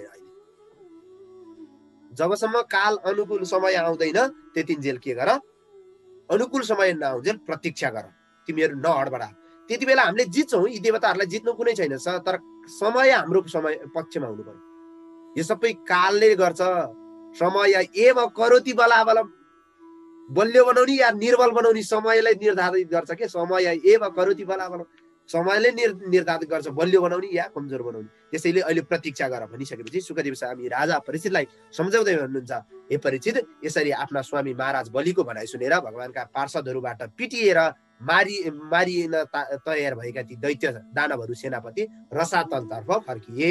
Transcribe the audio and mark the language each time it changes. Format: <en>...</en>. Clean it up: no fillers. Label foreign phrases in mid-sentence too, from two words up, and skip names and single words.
<ne>अहिले जबसम्म काल अनुकूल समय आउँदैन त्यतिन्जेल के गर, अनुकूल समय नआउँजेल प्रतीक्षा गर, तिमीहरू नहडबडा। त्यति बेला हामीले जित्छौँ, यी देवताहरूलाई जित्नु कुनै छैन, तर समय हाम्रो समय पक्षमा हुनु पर्यो। यो सबै कालले गर्छ।</ne> <sa>समय एव करोति बलाबलम,</sa> <ne>बलियो बनाउने या निर्बल बनाउने समयलाई निर्धारित गर्छ के?</ne> <sa>समय एव करोति बलाबलम,</sa> <ne>समयले निर्धारित गर्छ बलियो बनाउने या कमजोर बनाउने। त्यसैले अहिले प्रतीक्षा गर भनिसकेपछि सुखदेव स्वामी राजा परीक्षितलाई सम्झाउँदै भन्नुहुन्छ, हे परीक्षित, यसरी आफ्ना स्वामी महाराज बलिको भनाइ सुनेर भगवानका पार्षदहरूबाट पिटिएर मारिन तयार भएका ती दैत्य दानवहरू सेनापति रसातलतर्फ फर्किए।</ne>